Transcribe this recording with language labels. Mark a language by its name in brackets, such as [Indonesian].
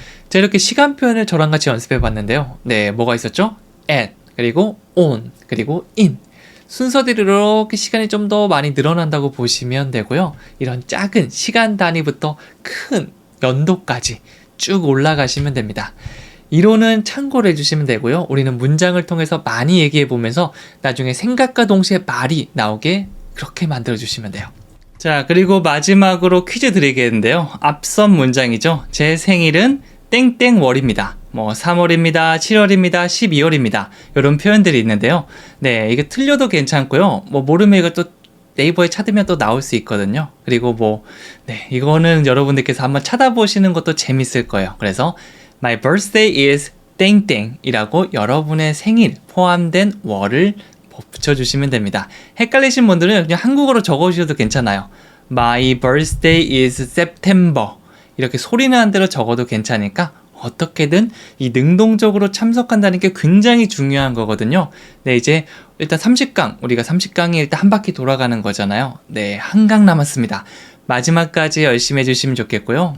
[Korean] 자, 이렇게 시간 표현을 저랑 같이 연습해 봤는데요. 네, 뭐가 있었죠? at, 그리고 on, 그리고 in. 순서대로 이렇게 시간이 좀 더 많이 늘어난다고 보시면 되고요. 이런 작은 시간 단위부터 큰 연도까지 쭉 올라가시면 됩니다. 이론은 참고를 해주시면 되고요. 우리는 문장을 통해서 많이 얘기해 보면서 나중에 생각과 동시에 말이 나오게 그렇게 만들어 주시면 돼요. 자, 그리고 마지막으로 퀴즈 드리겠는데요. 앞선 문장이죠. 제 생일은 땡땡월입니다. 3월입니다. 7월입니다. 12월입니다. 이런 표현들이 있는데요. 네, 이게 틀려도 괜찮고요. 모르면 이거 또 네이버에 찾으면 또 나올 수 있거든요. 그리고 네, 이거는 여러분들께서 한번 찾아보시는 것도 재밌을 거예요. 그래서 [English] My birthday is [Korean] 땡땡이라고 여러분의 생일 포함된 월을 붙여주시면 됩니다. 헷갈리신 분들은 그냥 한국어로 적어주셔도 괜찮아요. [English] My birthday is September. [Korean] 이렇게 소리나는 대로 적어도 괜찮으니까 어떻게든 이 능동적으로 참석한다는 게 굉장히 중요한 거거든요. 네, 이제 일단 30강, 우리가 30강이 일단 한 바퀴 돌아가는 거잖아요. 네, 한 강 남았습니다. 마지막까지 열심히 해주시면 좋겠고요.